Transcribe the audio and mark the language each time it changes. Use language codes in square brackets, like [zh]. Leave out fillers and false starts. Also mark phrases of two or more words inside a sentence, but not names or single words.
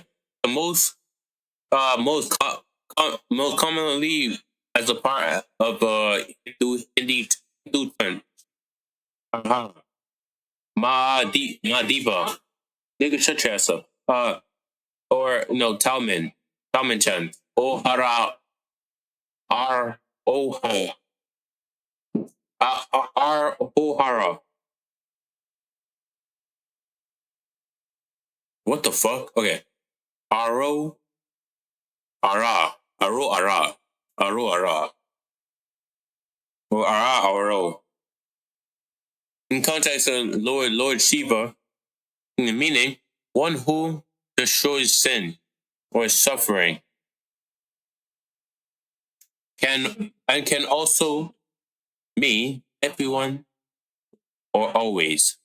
[en] The most commonly as a part of Hindu term. Ma diva. Nigga, shut your ass up. Or no, Talman Chan. Oh hara. R O H. R O hara. What the fuck? Okay. Aro ara. Aro ara. Aro ara. Or ara aro. In context of Lord Shiva, in the meaning, one who destroys sin or suffering can also mean everyone or always.